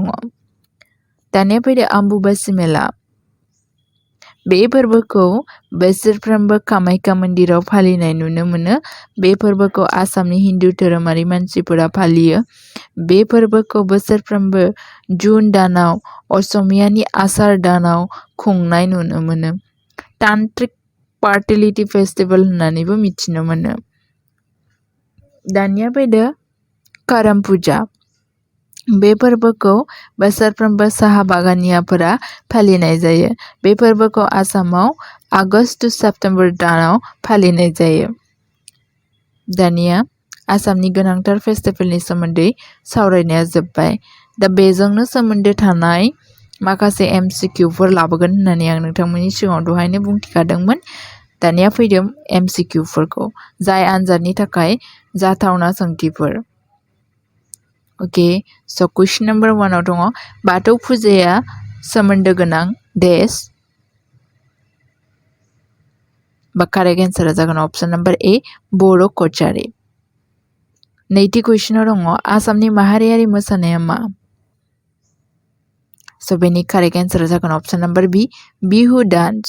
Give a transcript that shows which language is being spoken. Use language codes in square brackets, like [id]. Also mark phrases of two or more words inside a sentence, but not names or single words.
[brx] दानिया फैदो अम्बुबाची मेला। बे फोरबोखौ बोसोरफ्रोमबो कामाख्या मन्दिराव फालिनाय नुनो मोनो। बे फोरबोखौ आसामनि हिन्दु धोरोमारि मानसिफोरा फालियो। बे फोरबोखौ बोसोरफ्रोमबो जुन दानाव असमियानि आसार दानाव खुंनाय नुनो मोनो। तान्त्रिक [en] fertility festival [brx] होननानैबो मिथिनो मोनो। दानिया फैदो करम फुजा। बे फोरबोखौ बोसोरफ्रोमबो साहा बागानियाफोरा फालिनाय जायो। बे फोरबोखौ आसामाव [en] August to September [brx] दानाव फालिनाय जायो। दानिया आसामनि गोनांथार फेस्टिभेलनि सोमोन्दै सावरायनाया जोब्बाय। दा बेजोंनो सोमोन्दो थानाय माखासे MCQफोर लाबोगोन होननानै आं नोंथांमोननि सिगाङाव दहायनो बुंथिखादोंमोन। दानिया फैदों MCQफोरखौ, जाय आनजादनि थाखाय जाथावना सोंथिफोर। [en] Okay, so question number 1 [brx] दङ बाथौ फुजाया सोमोन्दो गोनां देश बा [en] correct answer [brx] जागोन [en] option number A [brx] बर' कचारी। नैथि कुइसनाव दङ आसामनि माहारियारि मोसानाया मा? So बेनि [en] correct answer [brx] जागोन [en] option number B [brx] बिहु डान्स।